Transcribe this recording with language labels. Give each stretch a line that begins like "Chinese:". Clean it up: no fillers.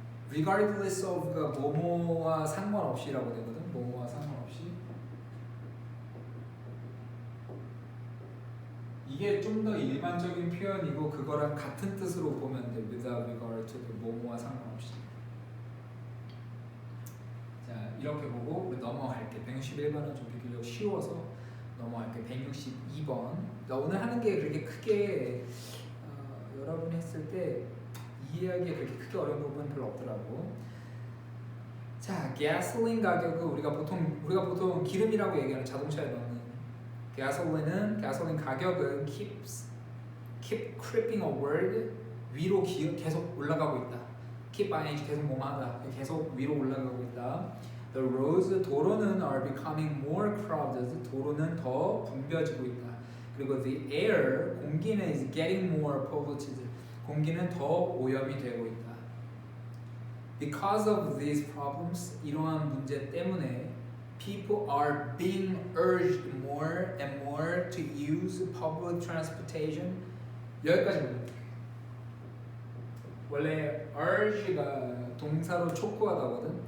English: Regardless of
Korean: 가 뭐뭐와 상관없이라고 되거든. 뭐뭐와 상관없이. 이게 좀 더 일반적인 표현이고 그거랑 같은 뜻으로 보면 돼.
English: Without regard to,
Korean: 뭐뭐와 상관없이. 자, 이렇게 보고 우리 넘어갈게. 161번은 좀 비교적 쉬워서 넘어갈게. 162번. 나 오늘 하는 게 그렇게 크게 여러분이 했을 때 이해하기에 그렇게 크게 어려운 부분은 별로 없더라고. 자, gasoline 가격은 우리가 보통 기름이라고 얘기하는 자동차에 넣는 gasoline 가격은
English: keep creeping upward,
Korean: 위로 계속 올라가고 있다. keep ing 계속 뭐하다, 계속 위로 올라가고 있다.
English: The roads,
Korean: 도로는
English: are becoming more crowded,
Korean: 도로는 더 붐벼지고 있다. 그리고
English: the air,
Korean: 공기는
English: is getting more polluted,
Korean: 공기는 더 오염이 되고 있다.
English: Because of these problems,
Korean: 이러한 문제 때문에
English: people are being urged more and more to use public transportation.
Korean: 여기까지 볼게요. 원래 urge가 동사로 촉구하다거든.